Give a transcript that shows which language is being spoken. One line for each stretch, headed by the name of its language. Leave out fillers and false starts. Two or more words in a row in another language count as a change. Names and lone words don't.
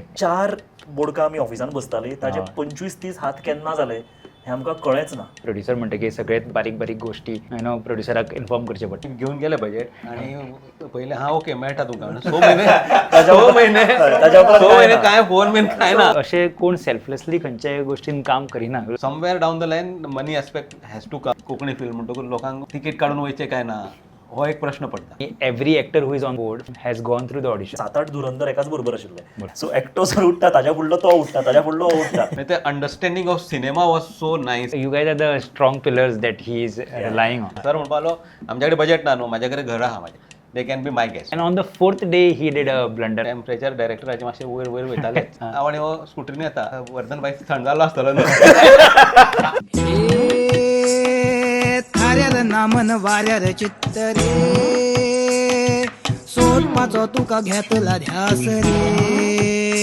Konkani: 4 बोडका आमी ऑफिसान बसतालीं ताजे 25-30 हात केन्ना जाले हें आमकां कळ्ळेंच ना. प्रोड्युसर म्हणटा की सगळ्यात बारीक बारीक गोश्टी प्रोड्युसराक इन्फॉर्म करचे पडटा. घेऊन गेले बजेट आणि पहिले हा ओके मेळटा तुका स महिने काय फोन बीन काय ना. अशें कोण सेल्फलेसली खंयच्याय गोश्टीन काम करिना.
English: somewhere down the line money aspect has to come.
Konkani: कोंकणी फिल्म म्हणटकूच लोकांक तिकीट काढून वयचे काय ना हो एक प्रश्न पडटा.
English: every actor who is on board has gone through the audition.
Konkani: 7-8 धुरंधर एकाच बरोबर आशिल्ले. सो एकटो जर उठता ताज्या फुडलो तो उठता, ताज्या फुडलो हो उठता.
English: ते understanding of cinema was so nice. you guys are the strong pillars that he is relying on.
Konkani: सर म्हणपालो आमच्याकडे बजेट ना न्हू, माझ्याकडे घर आहा माझे,
English: they can be my guest. and on the 4th day he did a blunder.
Konkani: टेम्परेचर डायरेक्टराचे मातशे वयर वयर वयताले आणि हो स्कुटरीन येता. वर्धन बाई थंड जालो आसतलो थाऱ्यार नामन वाऱ्यार चित्तरे सोदपाचो तुका घेतला ध्यास रे.